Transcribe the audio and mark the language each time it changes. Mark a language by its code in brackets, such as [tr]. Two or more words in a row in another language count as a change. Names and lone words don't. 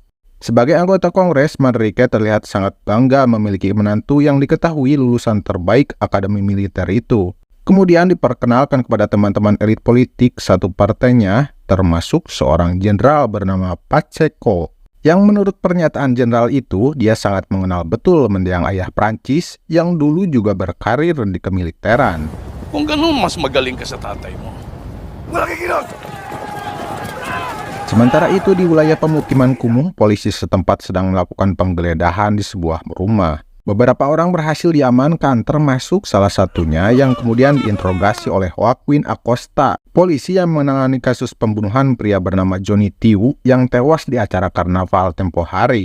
[id] Sebagai anggota Kongres, Manrique terlihat sangat bangga memiliki menantu yang diketahui lulusan terbaik akademi militer itu. Kemudian diperkenalkan kepada teman-teman elit politik satu partainya, termasuk seorang jenderal bernama Pacheco, yang menurut pernyataan jenderal itu, dia sangat mengenal betul mendiang ayah Prancis yang dulu juga berkarir di kemiliteran. [tl] Kung ganun, mas magaling ka sa tatay mo. Wala kang [id] Sementara itu di wilayah pemukiman kumuh, polisi setempat sedang melakukan penggeledahan di sebuah rumah. Beberapa orang berhasil diamankan, termasuk salah satunya yang kemudian diinterogasi oleh Joaquin Acosta, polisi yang menangani kasus pembunuhan pria bernama Johnny Tiu yang tewas di acara karnaval tempo hari.